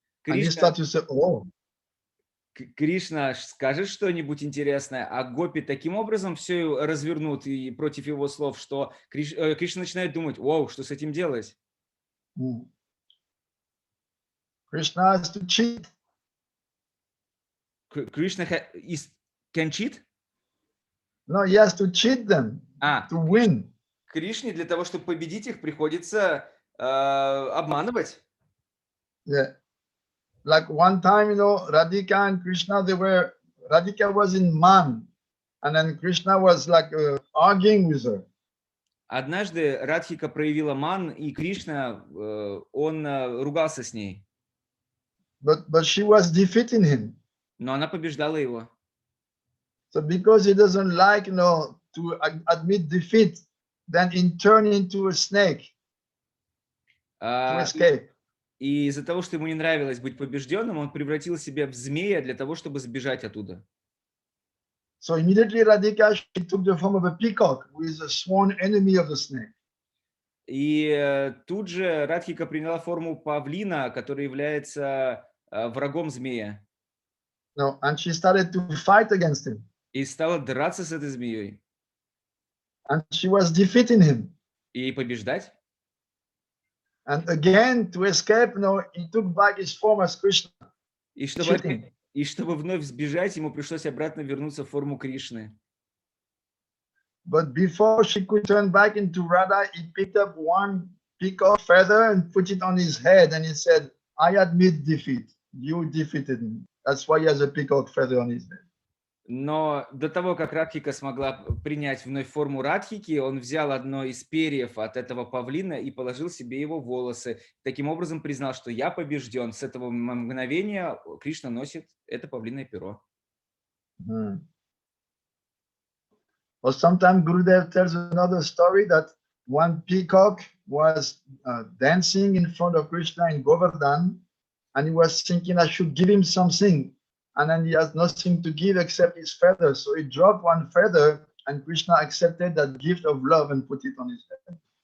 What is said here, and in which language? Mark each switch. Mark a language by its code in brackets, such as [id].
[en] And you start to say, oh. [ru] Кришна скажет что-нибудь интересное, а гопи таким образом все развернут и против его слов, что Кришна начинает думать, вау, что с этим делать? [en] Krishna has to cheat. Krishna can cheat? No, he has to cheat them to win. [ru] Кришне для того, чтобы победить их, приходится обманывать. [en] Yeah. Like one time, Radhika and Krishna, Radhika was in man, and then Krishna was arguing with her. [ru] Однажды Радхика проявила ман, и Кришна, он ругался с ней. [en] But she was defeating him. [ru] Но она побеждала его. [en] So because he doesn't like, to admit defeat, then he turned into a snake to escape. [ru] И из-за того, что ему не нравилось быть побежденным, он превратил себя в змея для того, чтобы сбежать оттуда. [en] So immediately Radhika, she took the form of a peacock, who is a sworn enemy of the snake. [ru] И тут же Радхика приняла форму павлина, который является врагом змея. [en] And she started to fight against him. [ru] И стала драться с этой змеей. [en] And she was defeating him. [ru] И побеждать. [en] And again, to escape, he took back his form as Krishna. [ru] И чтобы вновь сбежать, ему пришлось обратно вернуться в форму Кришны. [en] But before she could turn back into Radha, he picked up one peacock feather and put it on his head, and he said, I admit defeat. You defeated me. That's why he has a peacock feather on his head. [ru] Но до того, как Радхика смогла принять вновь форму Радхики, он взял одно из перьев от этого павлина и положил себе его в волосы. Таким образом признал, что я побежден. С этого мгновения Кришна носит это павлиное перо. [en] Or sometimes Gurudev tells another story that one peacock was dancing in front of Krishna in Govardhan, and he was thinking, I should give him something. And then he has nothing to give except his feather. So he dropped one feather, and Krishna accepted that gift of love and put it on his head.